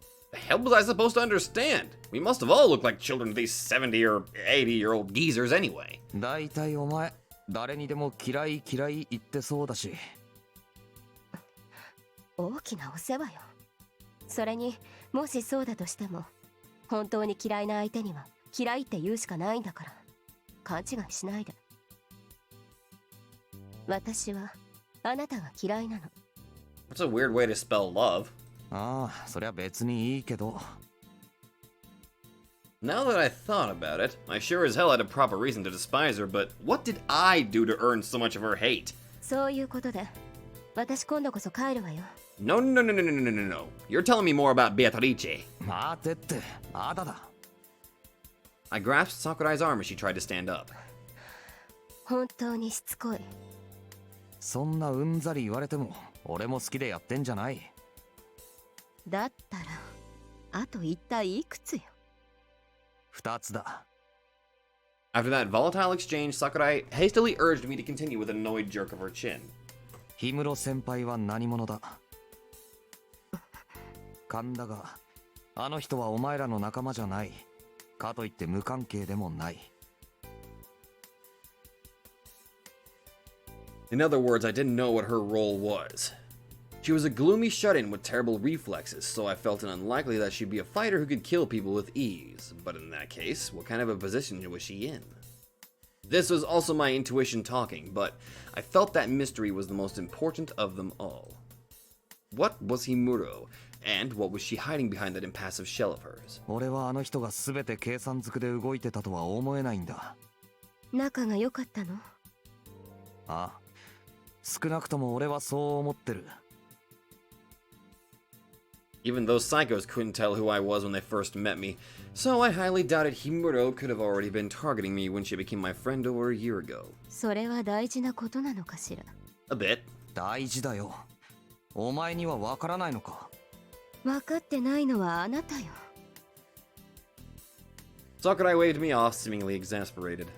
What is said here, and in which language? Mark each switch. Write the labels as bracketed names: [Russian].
[English] The hell was I supposed to understand? We must have all looked like children to these 70 or 80-year-old geezers anyway. [Japanese] だいたいお前誰にでも嫌い嫌い言ってそうだし。大きなお世話よ。それにもしそうだとしても、本当に嫌いな相手には嫌いって言うしかないんだから、勘違いしないで。私はあなたが嫌いなの。 [English] That's a weird way to spell love. [Japanese] ああ、そりゃ別にいいけど。 [English] Now that I thought about it, I sure as hell had a proper reason to despise her, but what did I do to earn so much of her hate? [Japanese] そういうことで、私今度こそ帰るわよ。 [English] No, no, no, no, no, no, no, no. You're telling me more about Beatrice. [Japanese] 待てって、まだだ。 [English] I grasped Sakurai's arm as she tried to stand up. [Japanese] 本当にしつこい。そんなうんざり言われても、俺も好きでやってんじゃない。だったら、あと一体いくつよ。 2つだ。 [English] After that volatile exchange, Sakurai hastily urged me to continue with an annoyed jerk of her chin. [Japanese] 氷室先輩は何者だ。神田が、あの人はお前らの仲間じゃない。かといって無関係でもない。 [English] In other words, I didn't know what her role was. She was a gloomy shut-in with terrible reflexes, so I felt it unlikely that she'd be a fighter who could kill people with ease. But in that case, what kind of a position was she in? This was also my intuition talking, but I felt that mystery was the most important of them all. What was Himuro, and what was she hiding behind that impassive shell of hers? [Japanese] 俺はあの人が全て計算づくで動いてたとは思えないんだ。仲が良かったの？ああ、少なくとも俺はそう思ってる。 [English] Even those psychos couldn't tell who I was when they first met me, so I highly doubted Himuro could have already been targeting me when she became my friend over a year ago. [Japanese] それは大事なことなのかしら。 [English] A bit. [Japanese] 大事だよ。お前にはわからないのか。分かってないのはあなたよ。 [English] Sakurai waved me off, seemingly exasperated.